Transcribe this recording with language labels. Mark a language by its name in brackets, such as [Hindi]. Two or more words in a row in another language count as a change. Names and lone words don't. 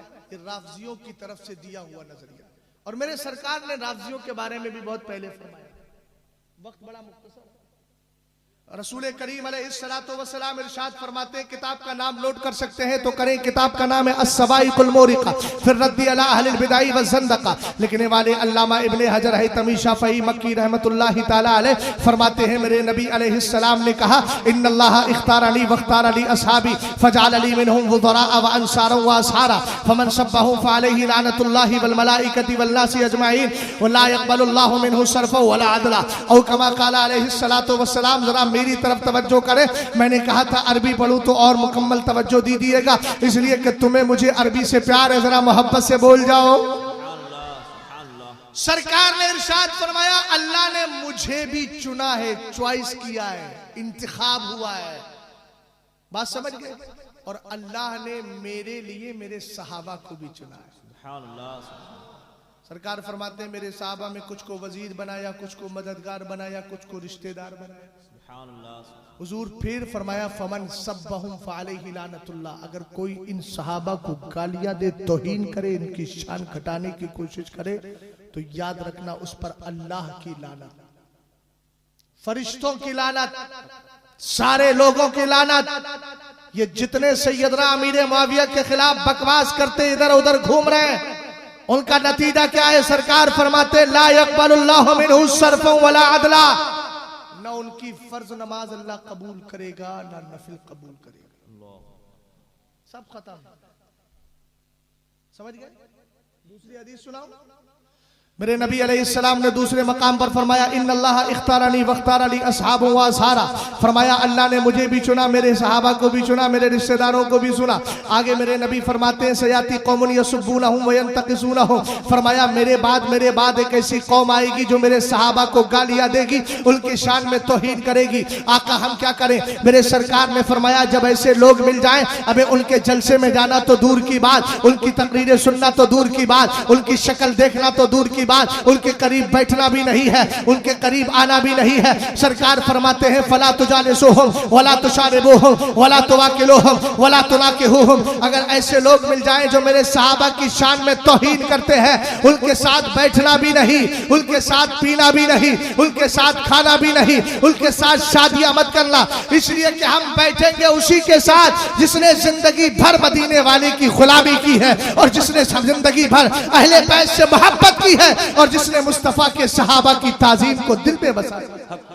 [Hindi] ये राफजियों की तरफ से दिया हुआ नजरिया। और मेरे सरकार ने राफजियों के बारे में भी बहुत पहले फरमाया। वक्त बड़ा मुख्तसर, रसूल करीम [Arabic] عليه الصلاة والسلام [Hindi] इरशाद फरमाते हैं, किताब का नाम नोट कर सकते हैं तो करें। किताब का नाम है अस्सवाइकुल मोरिका फिर रद्दी अला अहलिल बिदाई व ज़ंदका। लिखने वाले अल्लामा इब्ने हजर हैतमी शाफई मक्की [Arabic] رحمة الله تعالى عليه [Hindi] फरमाते हैं, मेरे नबी अलैहिस्सलाम ने कहा, [Arabic] إن الله اختارني واختار لي أصحابي فجعلني منهم وزراء وأنصارا وأصهارا فمن سبه فعليه لعنة الله والملائكة والناس أجمعين ولا يقبل الله منه صرفا ولا عدلا أو كما قال عليه الصلاة والسلام. [Hindi] जरा मेरी तरफ तवज्जो करें। मैंने कहा था अरबी पढ़ूं तो और मुकम्मल तवज्जो दीजिएगा, इसलिए कि तुम्हें मुझे अरबी से प्यार है। जरा मोहब्बत से बोल जाओ। सरकार ने इरशाद फरमाया, अल्लाह ने मुझे भी चुना है, चॉइस किया है, इंतखाब हुआ है। बात समझ गए? और अल्लाह ने मेरे लिए मेरे सहाबा को भी चुना है। सरकार फरमाते हैं, मेरे सहाबा में कुछ को वजीर बनाया, कुछ को मददगार बनाया, कुछ को रिश्तेदार बनाया। हुजूर फिर फरमाया, [Arabic] فمن سبهم فعليه لعنة الله. [Hindi] अगर कोई इन सहाबा को गालियां दे, तौहीन करे, इनकी शान घटाने की कोशिश करे, तो याद रखना उस पर अल्लाह की लानत, फरिश्तों की लानत, सारे लोगों की लानत। ये जितने सैयदना अमीर मुआविया के खिलाफ बकवास करते इधर उधर घूम रहे हैं, उनका नतीजा क्या है? सरकार फरमाते, [Arabic] لا يقبل الله منه صرفا ولا عدلا. [Hindi] ना उनकी फर्ज नमाज अल्लाह कबूल करेगा, ना नफिल कबूल करेगा। सब खत्म। समझ गए? दूसरी हदीस सुनाओ। मेरे नबी अलैहिस्सलाम ने दूसरे मकाम पर फरमाया, [Arabic] إن الله اختارني واختار لي أصحابا وأصهارا. [Hindi] फरमाया अल्लाह ने मुझे भी चुना, मेरे सहाबा को भी चुना, मेरे रिश्तेदारों को भी चुना। आगे मेरे नबी फरमाते हैं, [Arabic] سيأتي قوم يسبونهم وينتقصونهم. [Hindi] फरमाया मेरे बाद एक ऐसी कौम आएगी जो मेरे सहाबा को गालियां देगी, उनकी शान में तौहीन करेगी। आका हम क्या करें? मेरे सरकार ने फरमाया, जब ऐसे लोग मिल जाएं, अबे उनके जलसे में जाना तो दूर की बात, उनकी तकरीरें सुनना तो दूर की बात, उनकी शक्ल देखना तो दूर की बात, उनके करीब बैठना भी नहीं है, उनके करीब आना भी नहीं है। सरकार फरमाते हैं, [Arabic] فلا تجالسوهم ولا تشاربوهم ولا تواكلوهم ولا تناكحوهم. [Hindi] अगर ऐसे लोग मिल जाएं जो मेरे सहाबा की शान में तौहीन करते हैं, उनके साथ बैठना भी नहीं, उनके साथ पीना भी नहीं, उनके साथ खाना भी नहीं, उनके साथ शादियां मत करना, इसलिए कि हम बैठेंगे उसी के साथ जिसने जिंदगी भर मदीने वाले की गुलामी की है, और जिसने जिंदगी भर अहले बैत से मोहब्बत की है, और जिसने मुस्तफा के सहाबा की ताजीम को दिल पे बसाया।